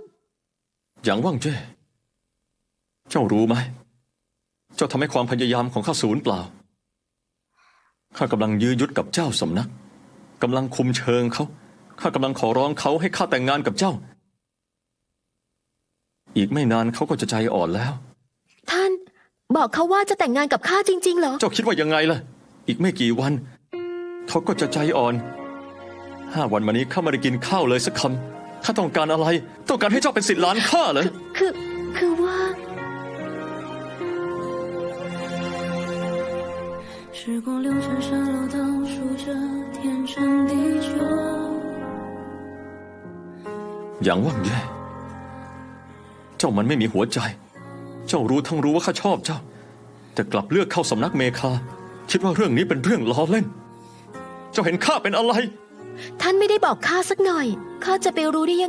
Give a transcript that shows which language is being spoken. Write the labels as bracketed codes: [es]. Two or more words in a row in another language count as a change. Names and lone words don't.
[th] อย่างว่างเจ้เจ้ารู้ไหม เจ้าทำให้ความพยายามของข้าสูญเปล่า ข้ากำลังยื้อยุดกับเจ้าสำนักกำลังคุมเชิงเขา ข้ากำลังขอร้องเขาให้ข้าแต่งงานกับเจ้า อีกไม่นานเขาก็จะใจอ่อนแล้ว ท่านบอกเขาว่าจะแต่งงานกับข้าจริงๆเหรอ เจ้าคิดว่ายังไงล่ะ อีกไม่กี่วัน เขาก็จะใจอ่อน 5 วันมานี้ข้าไม่ได้กินข้าวเลยสักคำ ข้าต้องการอะไร ต้องการให้เจ้าเป็นศิษย์หลานข้าเหรอ คือว่า [zh] 时光流转，沙漏倒数着天长地久。 [th] อย่างว่างแย่เจ้ามันไม่มีหัวใจ เจ้ารู้ทั้งรู้ว่าข้าชอบเจ้า แต่กลับเลือกเข้าสำนักเมคา คิดว่าเรื่องนี้เป็นเรื่องล้อเล่น เจ้าเห็นข้าเป็นอะไร ท่านไม่ได้บอกข้าสักหน่อย ข้าจะไปรู้ได้ยังไง